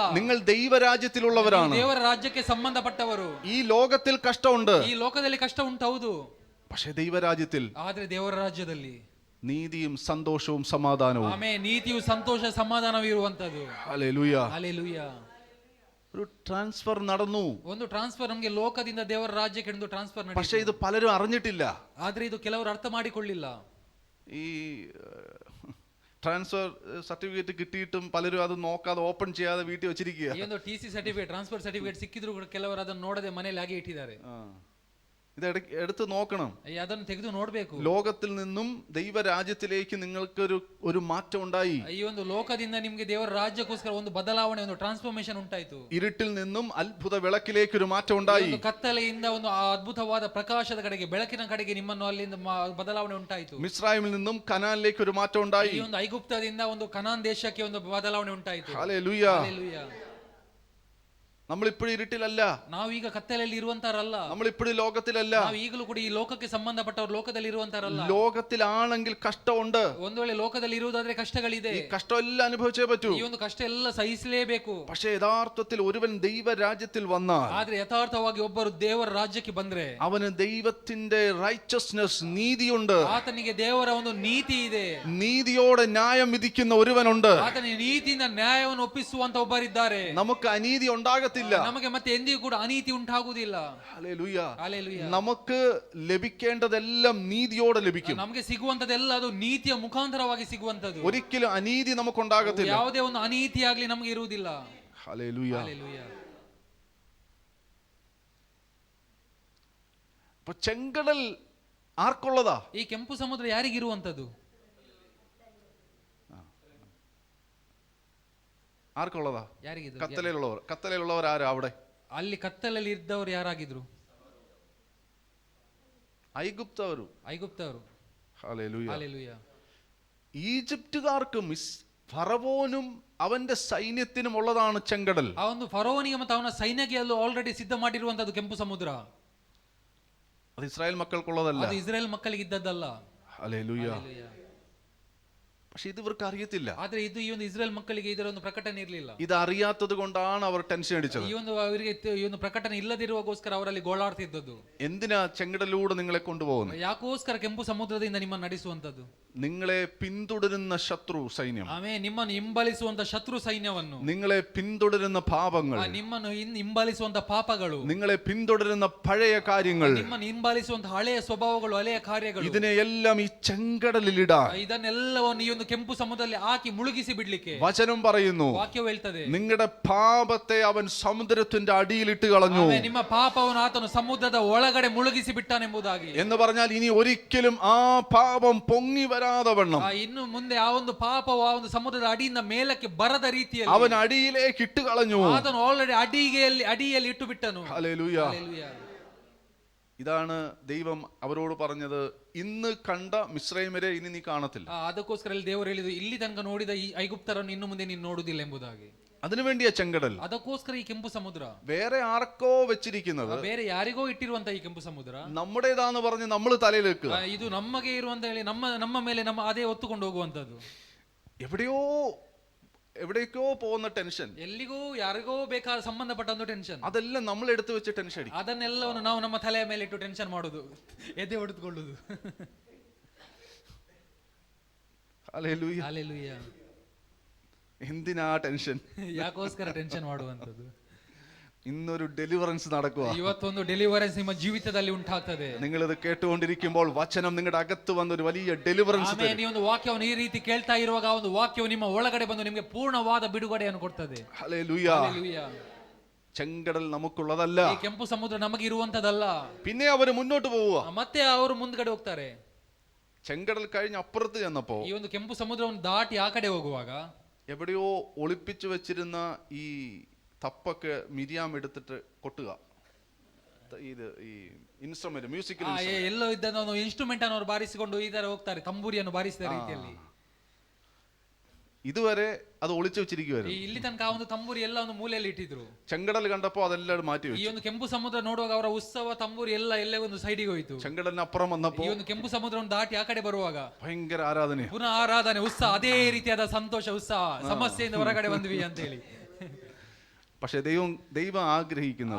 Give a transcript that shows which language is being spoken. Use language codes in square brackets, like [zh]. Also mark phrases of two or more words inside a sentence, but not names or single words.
[ml] നിങ്ങൾ ദൈവരാജ്യത്തിലുള്ളവരാണ്. [kn] ದೇವರ ರಾಜ್ಯಕ್ಕೆ ಸಂಬಂಧಪಟ್ಟವರು. [ml] ഈ ലോകത്തിൽ കഷ്ടമുണ്ട്, [kn] ಈ ಲೋಕದಲ್ಲಿ ಕಷ್ಟ ಉಂಟು, ಹೌದು. [ml] പക്ഷേ ദൈവരാജ്യത്തിൽ, [kn] ಆದ್ರೆ ದೇವರ ರಾಜ್ಯದಲ್ಲಿ [ml] നീതിയും സന്തോഷവും സമാധാനവും, [kn] ಆಮೇಲೆ ನೀತಿಯು ಸಂತೋಷ ಸಮಾಧಾನವೂ ಇರುವಂತದ್ದು. [ml] ഹല്ലേലൂയ, [kn] ಹಲ್ಲೆಲೂಯಾ. [ml] ഒരു ട്രാൻസ്ഫർ നടന്നു. [kn] ಒಂದು ಟ್ರಾನ್ಸ್ಫರ್ ನಮಗೆ ಲೋಕದಿಂದ ದೇವರ ರಾಜ್ಯಕ್ಕೆ ಒಂದು ಟ್ರಾನ್ಸ್ಫರ್ ನಡೆಯಿತು. [ml] പക്ഷേ ഇത് പലരും അറിഞ്ഞിട്ടില്ല. [kn] ಆದ್ರೆ ಇದು ಕೆಲವರು ಅರ್ಥ ಮಾಡಿಕೊಳ್ಳಿಲ್ಲ. [ml] ഈ [en] transfer certificate [ml] കിട്ടിയിട്ടും പലരും അത് നോക്കാതെ ഓപ്പൺ ചെയ്യാതെ വീട്ടിൽ വെച്ചിരിക്കുക. [kn] ಈ ಒಂದು [en] TC certificate, transfer certificate [kn] ಸಿಕ್ಕಿದ್ರು ಕೂಡ ಕೆಲವರು ಅದನ್ನು ನೋಡದೆ ಮನೆಯಲ್ಲಿ ಹಾಗೆ ಇಟ್ಟಿದ್ದಾರೆ. [ml] ഇത് എടുത്ത് നോക്കണം, [kn] ಅದನ್ನು ತೆಗೆದು ನೋಡ್ಬೇಕು. [ml] ലോകത്തിൽ നിന്നും ദൈവരാജ്യത്തിലേക്ക് നിങ്ങൾക്ക് ഒരു മാറ്റം ഉണ്ടായി. [kn] ಈ ಒಂದು ಲೋಕದಿಂದ ನಿಮಗೆ ದೇವರ ರಾಜ್ಯಕ್ಕೋಸ್ಕರ ಒಂದು ಬದಲಾವಣೆ, ಒಂದು ಟ್ರಾನ್ಸ್ಫಾರ್ಮೇಶನ್ ಉಂಟಾಯಿತು. [ml] ഇരുട്ടിൽ നിന്നും അത്ഭുത വിളക്കിലേക്ക് ഒരു മാറ്റം ഉണ്ടായി. [kn] ಕತ್ತಲೆಯಿಂದ ಒಂದು ಅದ್ಭುತವಾದ ಪ್ರಕಾಶದ ಕಡೆಗೆ, ಬೆಳಕಿನ ಕಡೆಗೆ ನಿಮ್ಮನ್ನು ಅಲ್ಲಿಂದ ಬದಲಾವಣೆ ಉಂಟಾಯಿತು. [ml] മിസ്രൈമിൽ നിന്നും കനാനിലേക്ക് ഒരു മാറ്റം ഉണ്ടായി. [kn] ಈ ಒಂದು ಐಗುಪ್ತದಿಂದ ಒಂದು ಕನಾನ್ ದೇಶಕ್ಕೆ ಒಂದು ಬದಲಾವಣೆ ಉಂಟಾಯಿತು. [ml] ഹല്ലേലൂയ, [kn] ಹಲ್ಲೆಲೂಯಾ. [ml] നമ്മളിപ്പോഴും ഇരുട്ടിലല്ല, [kn] ನಾವೀಗ ಕತ್ತಲೆಯಲ್ಲಿ ಇರುವಂತರಲ್ಲ. [ml] നമ്മളിപ്പോഴും ലോകത്തിലല്ല, [kn] ನಾವು ಈಗಲೂ ಕೂಡ ಈ ಲೋಕಕ್ಕೆ ಸಂಬಂಧಪಟ್ಟವರು ಲೋಕದಲ್ಲಿ ಇರುವಂತರಲ್ಲ. [ml] ലോകത്തിലാണെങ്കിൽ കഷ്ടമുണ്ട്. [kn] ಒಂದು ವೇಳೆ ಲೋಕದಲ್ಲಿ ಇರುವುದಾದ್ರೆ ಕಷ್ಟಗಳಿದೆ. [ml] ഈ കഷ്ടമെല്ലാം അനുഭവിച്ചേ പറ്റൂ. [kn] ಈ ಒಂದು ಕಷ್ಟ ಎಲ್ಲ ಸಹಿಸಲೇಬೇಕು. [ml] പക്ഷേ യഥാർത്ഥത്തിൽ ഒരുവൻ ദൈവരാജ്യത്തിൽ വന്നാൽ, [kn] ಆದ್ರೆ ಯಥಾರ್ಥವಾಗಿ ಒಬ್ಬರು ದೇವರ ರಾಜ್ಯಕ್ಕೆ ಬಂದ್ರೆ [ml] അവന് ദൈവത്തിന്റെ റൈച്ചസ്നെസ്, നീതിയുണ്ട്. [kn] ಆತನಿಗೆ ದೇವರ ಒಂದು ನೀತಿ ಇದೆ. [ml] നീതിയോടെ ന്യായം വിധിക്കുന്ന ഒരുവനുണ്ട്. [kn] ಆತನಿಗೆ ನೀತಿಯಿಂದ ನ್ಯಾಯವನ್ನು ಒಪ್ಪಿಸುವಂತ ಒಬ್ಬರಿದ್ದಾರೆ. [ml] നമുക്ക് അനീതി ഉണ്ടാകത്തില്ല, [kn] ನಮಗೆ ಮತ್ತೆ ಎಂದಿಗೂ ಕೂಡ ಅನೀತಿ ಉಂಟಾಗುವುದಿಲ್ಲ. [ml] ഹല്ലേലൂയ. [kn] ಹಲ್ಲೆಲೂಯಾ. [ml] നമുക്ക് ലഭിക്കേണ്ടതെല്ലാം നീതിയോടെ ലഭിക്കും. [kn] ನಮಗೆ ಸಿಗುವಂತದೆಲ್ಲ ಅದು ನೀತಿಯ ಮುಖಾಂತರವಾಗಿ ಸಿಗುವಂತದ್ದು. [ml] ഒരിക്കലും അനീതി നമുക്കുണ്ടാകത്തില്ല. [kn] ಯಾವುದೇ ಒಂದು ಅನೀತಿ ಆಗ್ಲಿ ನಮಗೆ ಇರುವುದಿಲ್ಲ. [ml] ഹല്ലേലൂയ. [kn] ಹಲ್ಲೆಲೂಯಾ. [ml] അപ്പൊ ചെങ്കടൽ ആർക്കുള്ളതാ? [kn] ಈ ಕೆಂಪು ಸಮುದ್ರ ಯಾರಿಗಿರುವಂತದ್ದು? [ml] ആർക്കുള്ളതാ? [kn] ಯಾರಿಗಿದು? [ml] കത്തലയിലുള്ളവർ. കത്തലയിലുള്ളവർ ആരാ അവിടെ? [kn] ಅಲ್ಲಿ ಕತ್ತಲಲ್ಲಿ ಇದ್ದವರು ಯಾರಾಗಿದ್ರು? ಐಗುಪ್ತವರು. ಐಗುಪ್ತವರು. [ml] ഹല്ലേലൂയ. [kn] ಹಲ್ಲೆಲೂಯಾ. [ml] ഈജിപ്തുകാർക്കും ഫറവോനും അവന്റെ സൈന്യത്തിനും ഉള്ളതാണ് ചെങ്കടൽ. [kn] ಆ ಒಂದು ಫರೋನಿಗೆ ಮತ್ತು ಅವನ ಸೈನ್ಯಕ್ಕೆ ಅಲ್ಲೂ ಆಲ್ರೆಡಿ ಸಿದ್ಧ ಮಾಡಿರುವಂತದ್ದು ಕೆಂಪು ಸಮುದ್ರ. [ml] അത് ഇസ്രായേൽ മക്കൾക്കുള്ളതല്ല. [kn] ಅದು ಇಸ್ರೇಲ್ ಮಕ್ಕಳಿಗೆ ಇದ್ದದ್ದಲ್ಲ. [ml] ഹല്ലേലൂയ. പക്ഷെ ഇത് ഇവർക്ക് അറിയത്തില്ല. [kn] ಆದ್ರೆ ಇದು ಈ ಒಂದು ಇಸ್ರೇಲ್ ಮಕ್ಕಳಿಗೆ ಇದರ ಒಂದು ಪ್ರಕಟಣೆ ಇರಲಿಲ್ಲ. [ml] ഇത് അറിയാത്തത് കൊണ്ടാണ് അവർ ടെൻഷൻ അടിച്ചത്. [kn] ಈ ಒಂದು ಅವರಿಗೆ ಈ ಒಂದು ಪ್ರಕಟಣೆ ಇಲ್ಲದಿರುವಾಗೋಸ್ಕರ ಅವರಲ್ಲಿ ಗೋಳಾಡ್ತಿದ್ದದ್ದು. [ml] എന്തിനാ ചെങ്കടലിലൂടെ നിങ്ങളെ കൊണ്ടുപോകുന്നത്? [kn] ಯಾಕೋಸ್ಕರ ಕೆಂಪು ಸಮುದ್ರದಿಂದ ನಿಮ್ಮನ್ನು ನಡೆಸುವಂತದ್ದು. [ml] നിങ്ങളെ പിന്തുടരുന്ന ശത്രു സൈന്യം, [kn] ನಿಮ್ಮನ್ನು ಹಿಂಬಲಿಸುವಂತ ಶತ್ರು ಸೈನ್ಯವನ್ನು, [ml] നിങ്ങളെ പിന്തുടരുന്ന പാപങ്ങൾ, [kn] ನಿಮ್ಮನ್ನು ಹಿಂಬಲಿಸುವಂತ ಪಾಪಗಳು, [ml] നിങ്ങളെ പിന്തുടരുന്ന പഴയ കാര്യങ്ങൾ, [kn] ನಿಮ್ಮನ್ನು ಹಿಂಬಲಿಸುವಂತ ಹಳೆಯ ಸ್ವಭಾವಗಳು, ಹಳೆಯ ಕಾರ್ಯಗಳು, [ml] ഇതിനെയെല്ലാം ഈ ചെങ്കടലിലിടാൻ [kn] ಇದನ್ನೆಲ್ಲವನ್ನು ಈ ಒಂದು ಕೆಂಪು ಸಮುದ್ರದಲ್ಲಿ ಹಾಕಿ ಮುಳುಗಿಸಿ ಬಿಡ್ಲಿಕ್ಕೆ [ml] വചനം പറയുന്നു. [kn] ವಾಕ್ಯವು ಹೇಳ್ತದೆ, [ml] നിങ്ങളുടെ പാപത്തെ അവൻ സമുദ്രത്തിന്റെ അടിയിലിട്ട് കളഞ്ഞു. [kn] ನಿಮ್ಮ ಪಾಪವನ್ನು ಆತನು ಸಮುದ್ರದ ಒಳಗಡೆ ಮುಳುಗಿಸಿ ಬಿಟ್ಟಾನೆಂಬುದಾಗಿ. [ml] എന്ന് പറഞ്ഞാൽ ഇനി ഒരിക്കലും ആ പാപം പൊങ്ങി വരാതെ വണ്ണം, [kn] ಇನ್ನು ಮುಂದೆ ಆ ಒಂದು ಪಾಪವು ಆ ಒಂದು ಸಮುದ್ರದ ಅಡಿಯಿಂದ ಮೇಲಕ್ಕೆ ಬರದ ರೀತಿಯಲ್ಲಿ [ml] അവൻ അടിയിലേക്ക് ഇട്ട് കളഞ്ഞു. [kn] ಆತನು ಆಲ್ರೆಡಿ ಅಡಿಯಲ್ಲಿ ಇಟ್ಟು ಬಿಟ್ಟನು. [ml] ഹല്ലേലൂയ. ഇതാണ് ദൈവം അവരോട് പറഞ്ഞത്, ഇന്ന് കണ്ട മിസ്രൈമരെ ഇനി നീ കാണത്തില്ല. [kn] ಅದಕ್ಕೋಸ್ಕರ ದೇವರು ಹೇಳಿದ್ರು, ಇಲ್ಲಿ ತನಕ ನೋಡಿದ ಈ ಐಗುಪ್ತರನ್ನು ಇನ್ನು ಮುಂದೆ ನೀನು ನೋಡುವುದಿಲ್ಲ ಎಂಬುದಾಗಿ. [ml] അതിനുവേണ്ടിയാ ചെങ്കടൽ. [kn] ಅದಕ್ಕೋಸ್ಕರ ಈ ಕೆಂಪು ಸಮುದ್ರ [ml] വേറെ ആർക്കോ വെച്ചിരിക്കുന്നത്, [kn] ಬೇರೆ ಯಾರಿಗೋ ಇಟ್ಟಿರುವಂತ ಈ ಕೆಂಪು ಸಮುದ್ರ [ml] നമ്മുടേതാന്ന് പറഞ്ഞ് നമ്മൾ തലയിലേക്ക്, [kn] ಇದು ನಮಗೆ ಇರುವಂತ ಹೇಳಿ ನಮ್ಮ ಮೇಲೆ ಅದೇ ಹೊತ್ತುಕೊಂಡು ಹೋಗುವಂತದ್ದು. [ml] എവിടേക്കോ പോകുന്ന ടെൻഷൻ, [kn] ಎಲ್ಲಿಗೂ ಯಾರಿಗೋ ಬೇಕಾದ ಸಂಬಂಧಪಟ್ಟ ಒಂದು ಟೆನ್ಷನ್, [ml] അതെല്ലാം നമ്മൾ എടുത്തു വെച്ച് ടെൻഷൻ അടിക്കും. [kn] ಅದನ್ನೆಲ್ಲವನ್ನು ನಾವು ನಮ್ಮ ತಲೆಯ ಮೇಲೆ ಇಟ್ಟು ಟೆನ್ಷನ್ ಮಾಡುದು, ಎದೆ ಹೊಡೆದುಕೊಳ್ಳುದು. [ml] ഹല്ലേലൂയ. [kn] ಹಲ್ಲೆಲೂಯಾ. [ml] എന്തിനാ ടെൻഷൻ? [kn] ಯಾಕೋಸ್ಕರ ಟೆನ್ಷನ್ ಮಾಡುವಂತದ್ದು? [ml] ഇന്നൊരു ഡെലിവറൻസ് നടക്കുക. [kn] ಇವತ್ತೊಂದು ಡೆಲಿವರೆನ್ಸ್ ನಿಮ್ಮ ಜೀವಿತದಲ್ಲಿ ಉಂಟಾಗ್ತದೆ. [ml] നിങ്ങൾ ഇത് കേട്ടുകൊണ്ടിരിക്കുമ്പോൾ വചനം നിങ്ങളുടെ അകത്ത് വന്ന് ഒരു വലിയ ഡെലിവറൻസ് തരും. [kn] ನೀವು ಒಂದು ವಾಕ್ಯವನ್ನು ಈ ರೀತಿ ಕೇಳ್ತಾ ಇರುವಾಗ ಒಂದು ವಾಕ್ಯವು ನಿಮ್ಮ ಒಳಗಡೆ ಬಂದು ನಿಮಗೆ ಪೂರ್ಣವಾದ ಬಿಡುಗಡೆಯನ್ನು ಕೊಡ್ತದೆ. [ml] ഹല്ലേലൂയ. [kn] ಹಲ್ಲೆಲೂಯಾ. [ml] ചെങ്കടൽ നമുക്കുള്ളതല്ല. [kn] ಈ ಕೆಂಪು ಸಮುದ್ರ ನಮಗೆ ಇರುವಂತದಲ್ಲ. [ml] പിന്നെ ಅವರು മുന്നോട്ട് പോവുക. [kn] ಮತ್ತೆ ಅವರು ಮುಂದ್ಗಡೆ ಹೋಗ್ತಾರೆ. [ml] ചെങ്കടൽ കഴിഞ്ഞ് അപ്പുറത്ത് ചെന്നപ്പോ, [kn] ಈ ಒಂದು ಕೆಂಪು ಸಮುದ್ರವನ್ನು ದಾಟಿ ಆ ಕಡೆ ಹೋಗುವಾಗ [ml] എവിടെയോ ഒളിപ്പിച്ചു വെച്ചിരുന്ന ഈ തപ്പൊക്കെ മിരിയാം എടുത്തിട്ട് കൊട്ടുക. ഇത് ഈ [en] instrument, musical [kn] ಎಲ್ಲೋ ಇದ್ದ ಒಂದು ಇನ್ಸ್ಟ್ರೂಮೆಂಟ್ ಅನ್ನು ಅವರು ಬಾರಿಸಿಕೊಂಡು ಈ ತರ ಹೋಗ್ತಾರೆ, ತಂಬೂರಿಯನ್ನು ಬಾರಿಸಿದ ರೀತಿಯಲ್ಲಿ. [ml] ഇതുവരെ അത് ഒളിച്ചു വെച്ചിരിക്കുവായിരുന്നു. [kn] ಇಲ್ಲಿ ತನಕ ಒಂದು ತಂಬೂರಿ ಎಲ್ಲ ಒಂದು ಮೂಲೆಯಲ್ಲಿ ಇಟ್ಟಿದ್ರು. [ml] ചെങ്കടൽ കണ്ടപ്പോ അതെല്ലാം മാറ്റി [kn] ಈ [ml] വെച്ചു. [kn] ಒಂದು ಕೆಂಪು ಸಮುದ್ರ ನೋಡುವಾಗ ಅವರ ಉತ್ಸವ ತಂಬೂರಿ ಎಲ್ಲೇ ಒಂದು ಸೈಡಿಗೆ ಹೋಯ್ತು. [ml] ചെങ്കടലിന് ಅப்புறம் വന്നപ്പോ [kn] ಈ ಒಂದು ಕೆಂಪು ಸಮುದ್ರವನ್ನು ದಾಟಿ ಆ ಕಡೆ ಬರುವಾಗ [ml] ഭയങ്കര ആരാധന, [kn] ಪುನಃ ಆರಾಧನೆ, ಉತ್ಸಾಹ, ಅದೇ ರೀತಿಯಾದ ಸಂತೋಷ, ಉತ್ಸಾಹ, ಸಮಸ್ಯೆಯಿಂದ ಹೊರಗಡೆ ಬಂದ್ವಿ ಅಂತ ಹೇಳಿ. [ml] പക്ഷെ ദൈവം ആഗ്രഹിക്കുന്നത്,